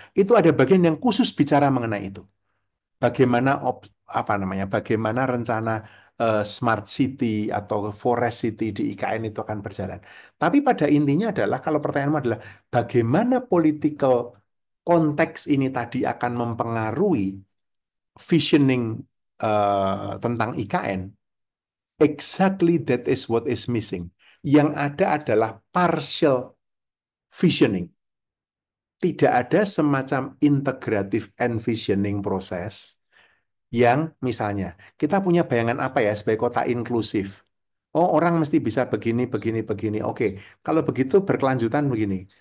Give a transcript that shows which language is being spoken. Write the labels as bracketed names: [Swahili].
[Indonesian] Itu ada bagian yang khusus bicara mengenai itu. Bagaimana bagaimana rencana smart city atau forest city di IKN itu akan berjalan. Tapi pada intinya adalah kalau pertanyaanmu adalah bagaimana political konteks ini tadi akan mempengaruhi visioning tentang IKN. [English] Exactly that is what is missing. [Indonesian] Yang ada adalah partial visioning. Tidak ada semacam integrative envisioning proses yang misalnya kita punya bayangan apa ya sebagai kota inklusif. Oh, orang mesti bisa begini, begini, begini. Oke, kalau begitu berkelanjutan begini.